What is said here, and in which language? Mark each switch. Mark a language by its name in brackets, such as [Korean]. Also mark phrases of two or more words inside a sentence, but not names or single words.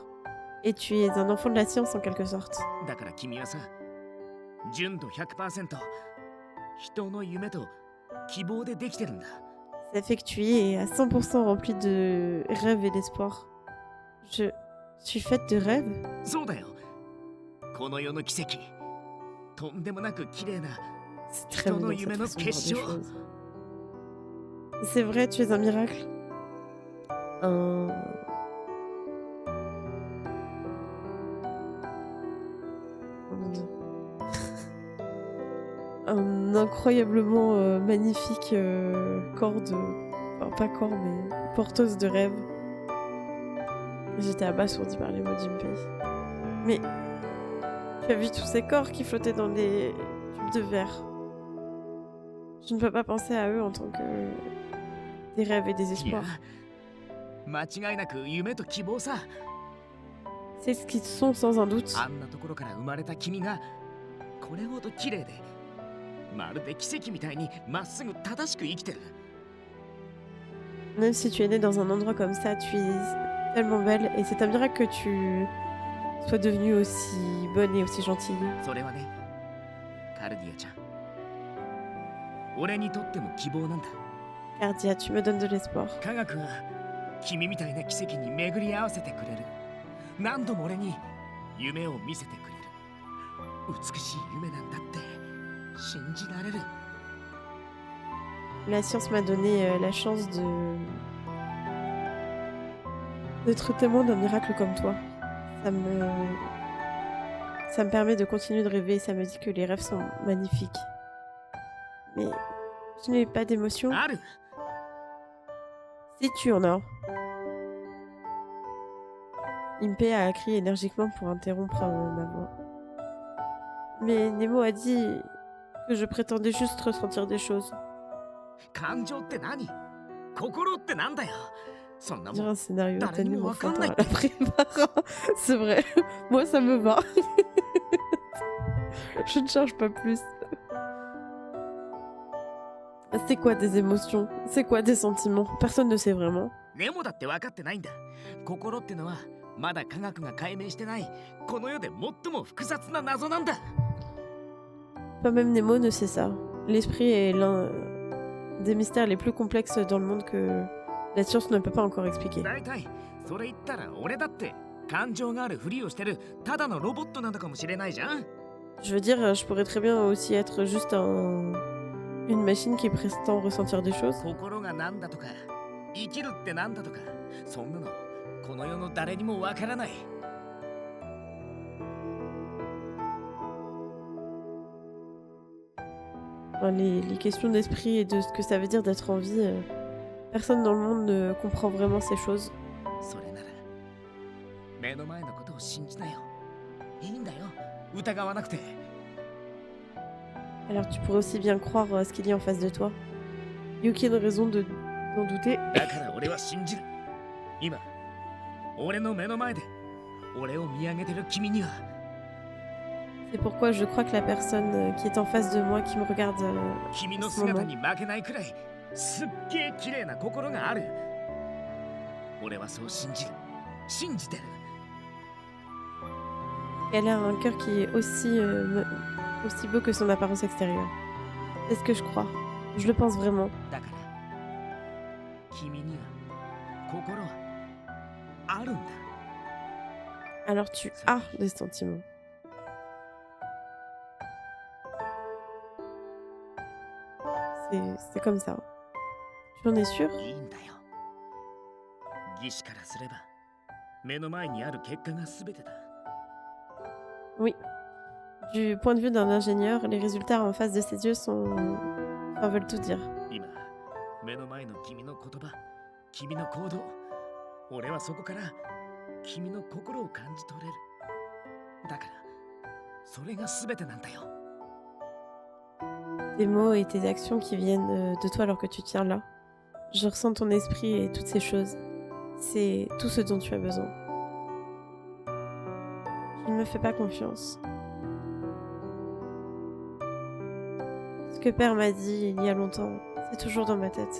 [French] Et tu es un enfant de la science en quelque sorte. [Japanese] だから君はさ、純度 100% 人の夢と希望でできてるんだ。 [French] Ça fait que tu es à 100% rempli de rêves et d'espoir. Je suis faite de rêves. [Japanese] そうだよ。この世の奇跡。とんでもなく綺麗な [French] C'est très [Japanese] 人の [French] mignon [Japanese] 夢 [French] cette [Japanese] の [French] façon de [Japanese] 結 [French] voir [Japanese] 晶。 [French] des choses. C'est vrai, tu es un miracle. Un... Comment dire un incroyablement magnifique corps de... Enfin, pas corps, mais porteuse de rêves. J'étais abasourdie par les mots d'Impé. Mais tu as vu tous ces corps qui flottaient dans des tubes de verre. Je ne peux pas penser à eux en tant que des rêves et des [Japanese] いや [French] espoirs. [Japanese] 間違いなく夢と希望さ。 [French] C'est ce qu'ils sont sans un doute. [Japanese] あんなところから生まれた君がこれほど綺麗で、まるで奇跡みたいにまっすぐ正しく生きてる。 [French] Même si tu es née dans un endroit comme ça, tu es tellement belle et c'est un miracle que tu sois devenue aussi bonne et aussi gentille. [Japanese] それはね、カルディアちゃん。俺にとっても希望なんだ。 [French] Cardia, tu me donnes de l'espoir. [Japanese] 科学は君みたいな奇跡に巡り合わせてくれる。何度も俺に夢を見せてくれる。美しい夢なんだって信じられる。 [French] La science m'a donné la chance d'être témoin d'un miracle comme toi. Ça me permet de continuer de rêver et ça me dit que les rêves sont magnifiques. Mais je n'ai pas d'émotion. [Japanese] ある。 [French] Si tu en as. Impé a crié énergiquement pour interrompre ma voix. Mais Nemo a dit que je prétendais juste ressentir des choses. [Japanese] 感情って何？心ってなんだよ。そんな [French] On dirait [Japanese] もん [French] un scénario T'as d'anime l'anime enfantin wakanda. à la prépa. C'est vrai. Moi, ça me va. Je ne cherche pas plus. C'est quoi des émotions? C'est quoi des sentiments? Personne ne sait vraiment. [Japanese] ネモだって分かってないんだ。心ってのはまだ科学が解明してないこの世で最も複雑な謎なんだ。 [French] Pas même Nemo ne sait ça. L'esprit est l'un des mystères les plus complexes dans le monde que la science ne peut pas encore expliquer. [Japanese] だいたいそれ言ったら俺だって感情があるふりをしてるただのロボットなのかもしれないじゃん。 [French] Je veux dire, je pourrais très bien aussi être juste une machine qui prétend ressentir des choses. [Japanese] 心がなんだとか生きるってなんだとかそんなのこの世の誰にもわからない。 [French] Enfin, les questions d'esprit et de ce que ça veut dire d'être en vie, personne dans le monde ne comprend vraiment ces choses. [Japanese] それなら目の前のことを信じなよ。いいんだよ、疑わなくて。 [French] Alors tu pourrais aussi bien croire ce qu'il y a en face de toi. Il n'y a aucune raison d'en douter. [Japanese] だから俺は信じる。今、俺の目の前で俺を見上げてる君には [French] C'est pourquoi je crois que la personne qui est en face de moi, qui me regarde [Japanese] 君 [French] en [Japanese] の [French] ce [Japanese] 姿 [French] moment, [Japanese] に負けないくらいすっげえ綺麗な心がある。俺はそう信じる。信じてる。 [French] elle a un cœur qui est aussi beau que son apparence extérieure. C'est ce que je crois. Je le pense vraiment. [Japanese] だから君には心はあるんだ。 [French] Alors tu as des sentiments. C'est comme ça. Tu en es sûr? [Japanese] いいんだよ。義士からすれば目の前にある結果が全てだ。 [French] Oui. Du point de vue d'un ingénieur, les résultats en face de ses yeux veulent tout dire. [Japanese] 今、目の前の君の言葉、君の行動、俺はそこから君の心を感じ取れる。だから、それが全てなんだよ。 [French] Tes mots et tes actions qui viennent de toi alors que tu tiens là. Je ressens ton esprit et toutes ces choses. C'est tout ce dont tu as besoin. Je ne me fais pas confiance. Ce que Père m'a dit il y a longtemps, c'est toujours dans ma tête.